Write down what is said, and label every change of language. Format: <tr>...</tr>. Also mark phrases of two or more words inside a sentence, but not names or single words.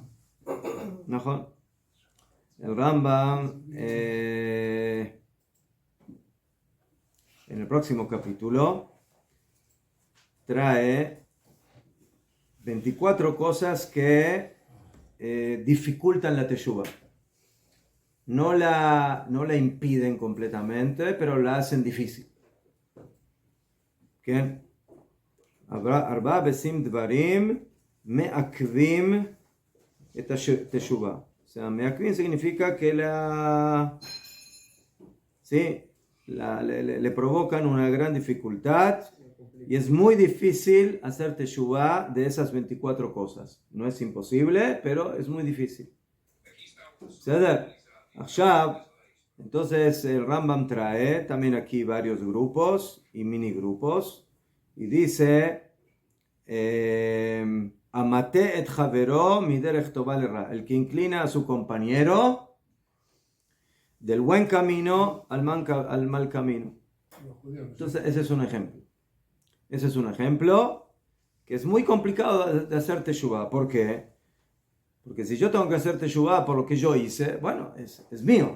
<es>No, el Rambam en el próximo capítulo trae 24 cosas que dificultan la teshuva. no la impiden completamente, pero la hacen difícil. ¿Qué?</es> <he>ארבעה ועשרים דברים מעכבים את התשובה.</he> <es>O sea, me'akvim significa que le provocan una gran dificultad y es muy difícil hacer teshuvah de esas 24 cosas. No es imposible, pero es muy difícil. Entonces el Rambam trae también aquí varios grupos y mini grupos y dice</es> <he>המטה את חברו מדרך טובה לרעה,</he> <es>el que inclina a su compañero del buen camino al mal camino. Entonces ese es un ejemplo. Ese es un ejemplo que es muy complicado de hacer teshuvah. ¿Por qué? Porque si yo tengo que hacer teshuvah por lo que yo hice, bueno, es mío.</es>